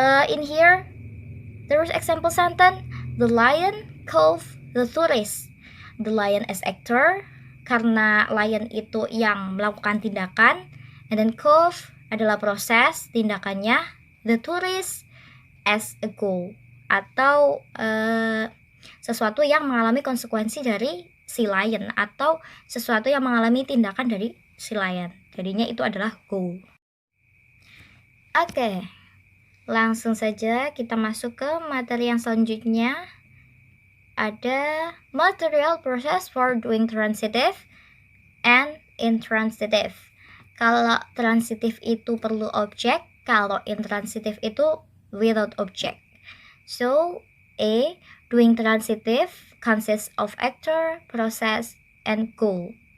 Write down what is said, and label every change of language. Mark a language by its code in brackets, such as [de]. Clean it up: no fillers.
[en] In here, there is example sentence. The lion called the tourist. The lion as actor, [id] karena lion itu yang melakukan tindakan, [en] and then [id] call adalah proses tindakannya. [en] The tourist as a goal, [id] atau sesuatu yang mengalami konsekuensi dari si lion, atau sesuatu yang mengalami tindakan dari si lion. Jadinya itu adalah goal. Oke. Langsung saja kita masuk ke materi yang selanjutnya. Ada [en] material process for doing transitive and intransitive. [id] Kalau transitive itu perlu objek, kalau intransitive itu [en] without object. So, A, doing transitive consists of actor, process, and goal.